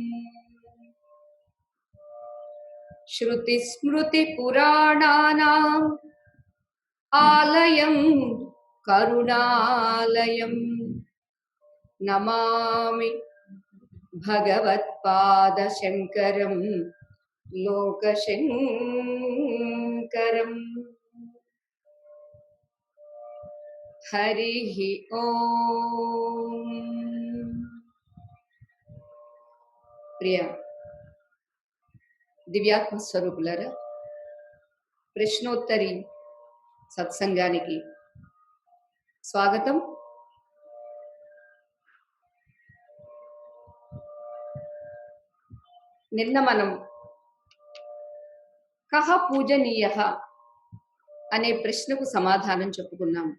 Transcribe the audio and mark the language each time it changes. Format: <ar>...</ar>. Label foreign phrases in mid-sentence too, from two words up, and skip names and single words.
<sa>श्रुतिस्मृतिपुराणानाम् आलयं करुणालयं नमामि भगवत्पादशङ्करं लोकशङ्करम्। हरिः ओम्।</sa> <te>प्रिय దివ్యాత్మ స్వరూపులారా, ప్రశ్నోత్తరి సత్సంగానికి స్వాగతం. నిన్న మనం</te> <sa>కహ పూజనీయః</sa> <te>అనే ప్రశ్నకు సమాధానం చెప్పుకున్నాము.</te>